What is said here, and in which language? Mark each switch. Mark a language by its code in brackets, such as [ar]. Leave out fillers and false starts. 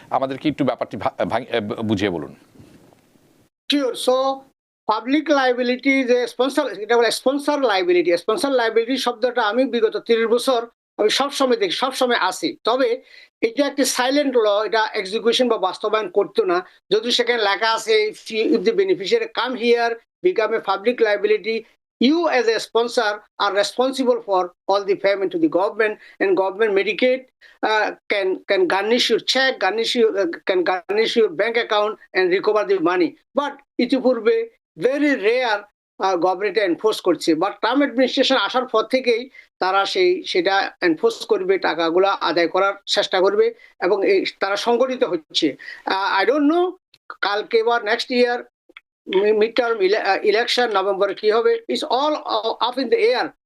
[bn] আমাদের কি একটু ব্যাপারটি বুঝিয়ে বলুন। শিওর। সো পাবলিক লাইবিলিটি যে স্পন্সর, এটা বলে স্পন্সর লাইবিলিটি। স্পন্সর লাইবিলিটি শব্দটা আমি বিগত 30 বছর আমি সবসময় দেখি, সবসময় আসি। তবে এটা একটি সাইলেন্ট ল, এটা এক্সিকিউশন বা বাস্তবায়ন করতো না। যদি সেখানে লেখা আছে [en] If the beneficiary come here become a public liability, you as a sponsor are responsible for all the payment to the government, and government Medicaid can garnish your check, can garnish your bank account and recover the money. [bn] But ইতিপূর্বে [en] very rare [bn] government enforce করছে, but Trump administration আসার পর থেকেই তারা সেটা enforce করবে, টাকাগুলো আদায় করার চেষ্টা করবে, এবং তারা সংগঠিত হচ্ছে। [en] I don't know কালকে বা next year mid term election নভেম্বরে কি হবে, it's all up in the air.